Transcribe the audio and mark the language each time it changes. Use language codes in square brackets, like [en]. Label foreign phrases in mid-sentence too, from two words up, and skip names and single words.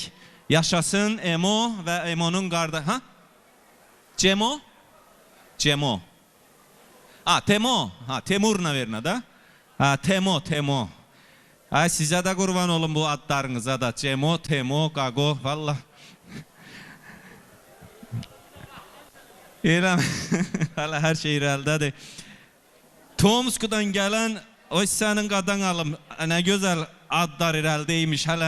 [az] Yaşasın Emo və Emo'nun qardaşı. Ha? Cemo? Cemo. Ha, Temo. Ha, Temur, [ru] наверно да. [az] Ha, Temo. Ha, sizə də qurban olun bu adlarınıza da. Cemo, Temo, Qago, vallah. İrəm, hələ hər şey irəldədir. Tomsk'dan gələn, o sənin qadan alım, nə gözəl adlar irəldəymiş hələ.